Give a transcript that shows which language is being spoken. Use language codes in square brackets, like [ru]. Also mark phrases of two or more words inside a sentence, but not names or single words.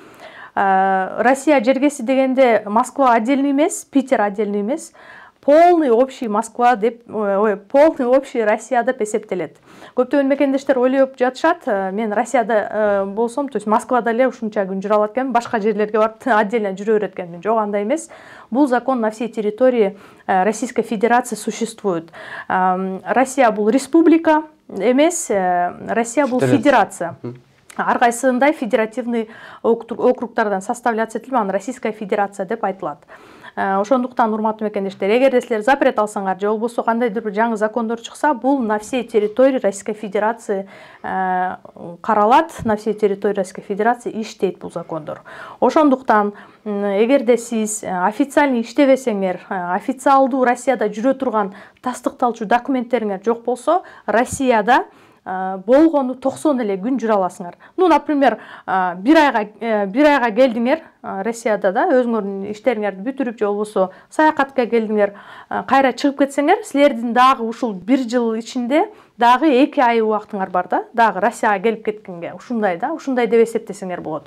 [ky] Россия жергеси дегенде Москва отдельный эмес, Питер отдельный эмес, [ru] полный общий [ky] Москва деп, [ru] полный общий [ky] Россия деп эсептелет. Көптөгөн мекендештер ойлоп жатышат, мен Россияда болсом, то есть Москвада эле ушунча күн жүрө алат экенмин, башка жерлерге барып отдельно жүрө берет экенмин. Жок, андай эмес. [ru] Бул закон на всей территории Российской Федерации существует. [ky] Россия бул республика эмес, Россия бул федерация. Ар кайсындай федеративный округтардан составляться этилип, аны Российская Федерация деп айтылат. Ошондуктан, урматтуу мекендештер, эгерде силер запрет алсаңар же болбосо кандайдыр бир жаңы закондор чыкса, бул [ru] на всей территории Российской Федерации [ky] каралат, [ru] на всей территории Российской Федерации [ky] иштейт бул закондор. Ошондуктан, эгерде сиз официальный иштебесеңер, официалдуу Россияда жүрө турган тастыкталчу документтериңер жок болсо, Россияда болгону 90 эле күн жүрө аласыңар. [ru] Ну, например, [ky] бир айга келдиңер Россияда да, өзүңөрдүн иштериңерди бүтүрүп же болбосо саякатка келдиңер, кайра чыгып кетсеңер, силердин дагы ушул бир жыл ичинде дагы 2 ай убактыңар бар да, дагы Россияга келип кеткенге, ушундай да, ушундай деп эсептесеңер болот.